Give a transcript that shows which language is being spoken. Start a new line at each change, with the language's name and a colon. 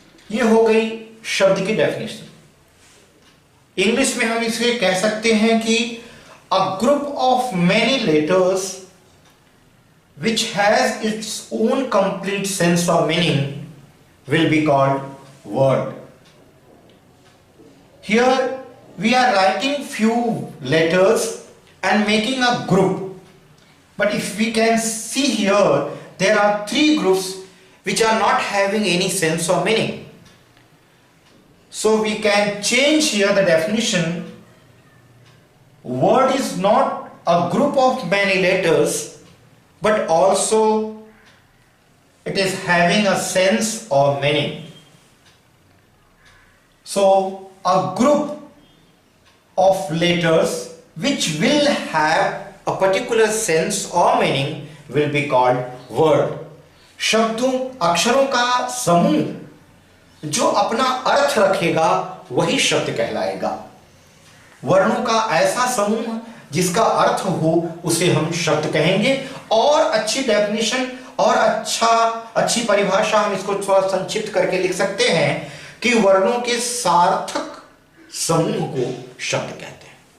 Hindi: यह हो गई शब्द की डेफिनेशन। इंग्लिश में हम इसे कह सकते हैं कि
English: A group of many letters which has its own complete sense of meaning will be called word. Here we are writing few letters and making a group, but if we can see here, there are three groups which are not having any sense of meaning. So we can change here the definition. Word is not a group of many letters, but also it is having a sense of meaning. So a group of letters which will have a particular sense or meaning will be called word.
Hindi: शब्दों, अक्षरों का समूह जो अपना अर्थ रखेगा वही शब्द कहलाएगा। वर्णों का ऐसा समूह जिसका अर्थ हो उसे हम शब्द कहेंगे। और अच्छी डेफिनेशन और अच्छी परिभाषा हम इसको थोड़ा संक्षिप्त करके लिख सकते हैं कि वर्णों के सार्थक समूह को शब्द कहते हैं।